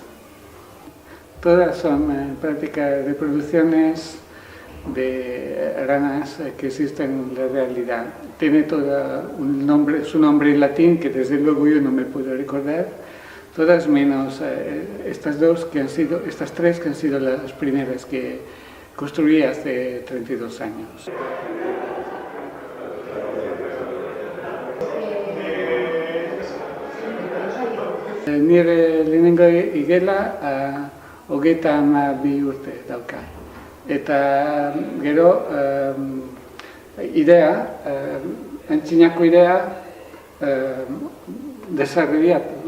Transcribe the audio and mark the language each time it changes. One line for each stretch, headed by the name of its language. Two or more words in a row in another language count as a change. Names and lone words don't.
Spanish: Todas son en práctica reproducciones de ranas que existen en la realidad. Tiene todo su nombre en latín, que desde luego yo no me puedo recordar, todas menos estas tres que han sido las primeras que construí hace 32 años.
Basque: Nire lehenengo igela 32 urte dauka. Eta gero antzinako idea desarrollatu.